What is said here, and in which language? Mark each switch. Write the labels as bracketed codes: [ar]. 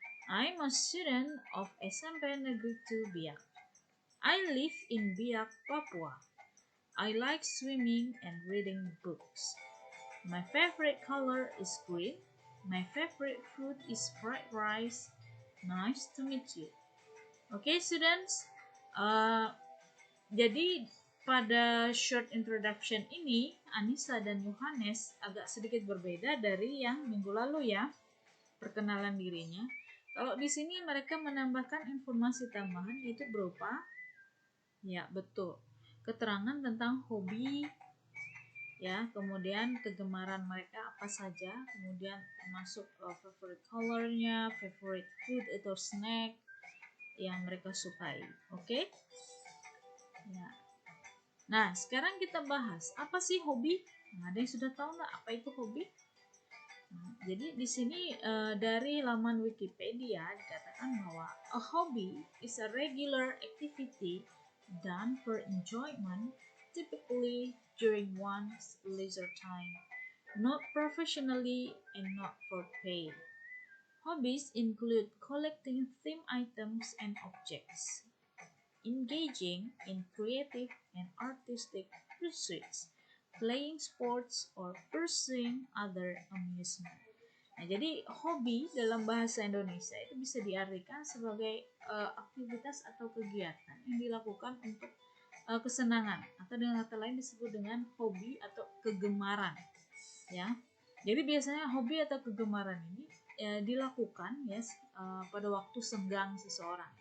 [en] I'm a student of SMP Negeri 2 Biak. I live in Biak, Papua. I like swimming and reading books. My favorite color is green. My favorite food is fried rice. Nice to meet you. Okay, students. [id] Uh, jadi pada [en] short introduction [id] ini, Anissa dan Yohanes agak sedikit berbeda dari yang minggu lalu ya, perkenalan dirinya. Kalau di sini mereka menambahkan informasi tambahan itu berupa, ya betul, keterangan tentang hobi, ya, kemudian kegemaran mereka apa saja, kemudian termasuk favorite colornya, [en] favorite food [id] atau snack yang mereka sukai. Oke? Ya. Nah, sekarang kita bahas apa sih hobi? Nah, ada yang sudah tahu nggak apa itu hobi? Jadi di sini dari laman Wikipedia dikatakan bahwa [en] a hobby is a regular activity done for enjoyment, typically during one's leisure time, not professionally and not for pay. Hobbies include collecting theme items and objects, engaging in creative and artistic pursuits, playing sports, or pursuing other amusement. [id] Nah, jadi hobi dalam bahasa Indonesia itu bisa diartikan sebagai aktivitas atau kegiatan yang dilakukan untuk kesenangan atau dengan kata lain disebut dengan hobi atau kegemaran, ya. Jadi biasanya hobi atau kegemaran ini dilakukan ya pada waktu senggang seseorang.